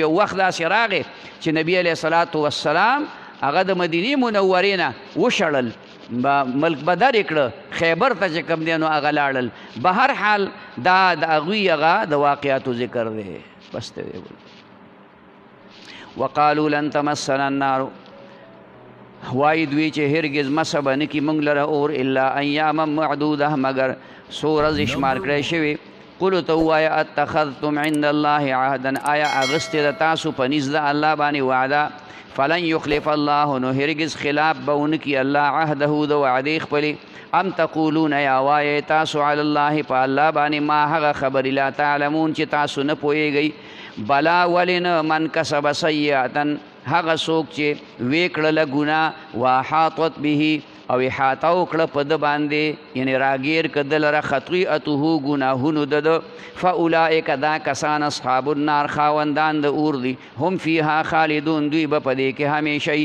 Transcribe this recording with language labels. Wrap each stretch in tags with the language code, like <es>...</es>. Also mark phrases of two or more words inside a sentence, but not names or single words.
<ps>یو وخت داسې راغی چې نبی</ps> <ar>علیه الصلاة والسلام</ar> <ps>هغه د مدینې منورې نه وشړل، ملک بدر یې کړه، خیبر ته چې کوم دی نو هغه لاړل. به هر حال دا د هغوی هغه د واقعاتو ذکر دی. بس ته دی</ps> <ar>وقالو لن تمسنا النار،</ar> <ps>وایي دوی چې هرګز مسه به نه کي موږ لره اور</ps> <ar>الا ایاما معدوده</ar> <ps>مګر څو ورځې شمار کړی شوي. قلو ته ووایه</ps> <ar>اتخذتم عند الله عهدا،</ar> <ps>آیا اغستې د تاسو په نزد الله باندې وعده؟</ps> <ar>فلن یخلف الله،</ar> <ps>نو هرګز خلاف به ونه کي الله عهده د وعدې خپلې.</ps> <ar>ام تقولون،</ar> <ps>یا وایې تاسو</ps> <ar>علی الله</ar> <ps>په الله باندې ما هغه خبرې</ps> <ar>لا تعلمون</ar> <ps>چې تاسو نه پوهیږئ. بلا ولې نه،</ps> <ar>من کسب سیئة،</ar> <ps>هغه څوک چې ویې کړله ګناه،</ps> <ar>واحاطت به</ar> <ps>او احاطه وکړه په ده باندې، یعنې راګیر که ده لره خطیئته ګناهونو د ده، فاولئک دا کسان</ps> <ar>اصحاب النار</ar> <ps>خاوندان د اور دي،</ps> <ar>هم فیها خالدون</ar> <ps>دوی به په دې کې همیشه وي.</ps>